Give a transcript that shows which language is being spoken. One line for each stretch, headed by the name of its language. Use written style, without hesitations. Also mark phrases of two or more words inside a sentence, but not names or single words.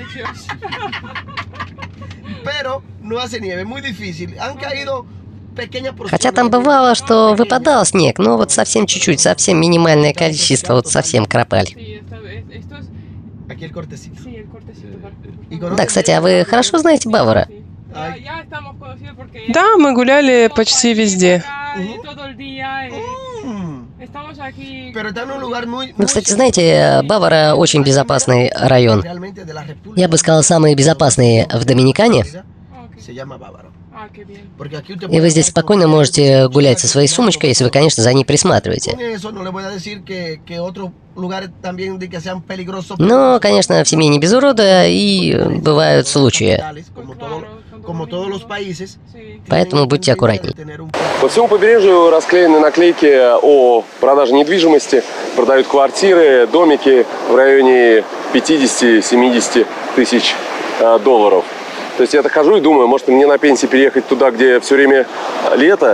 Russian: Хотя там бывало, что выпадал снег, но вот совсем чуть-чуть, совсем минимальное количество, вот совсем кропаль. Да, кстати, а вы хорошо знаете Бавара? Да, мы гуляли почти везде.
Spanish: Pero está en un lugar muy...
Russian: Ну, кстати, знаете, Бавара очень безопасный район.
Spanish: realmente de la República
Russian: Я бы сказал, самый безопасный в Доминикане.
Spanish: se llama Bávaro. Porque aquí usted
Russian: И вы
Spanish: puede
Russian: здесь спокойно можете гулять со своей сумочкой, если вы, конечно, за ней присматриваете.
Spanish: con eso no le voy a decir que otros lugares también de que sean peligrosos.
Russian: Но, конечно, в семье не без урода, и бывают случаи.
Spanish: Como todos los países.
Russian: Поэтому будьте аккуратней. По всему побережью расклеены наклейки о продаже недвижимости. Продают квартиры, домики в районе 50-70 тысяч долларов. То есть я так хожу и думаю, может мне на пенсии переехать туда, где все время лето.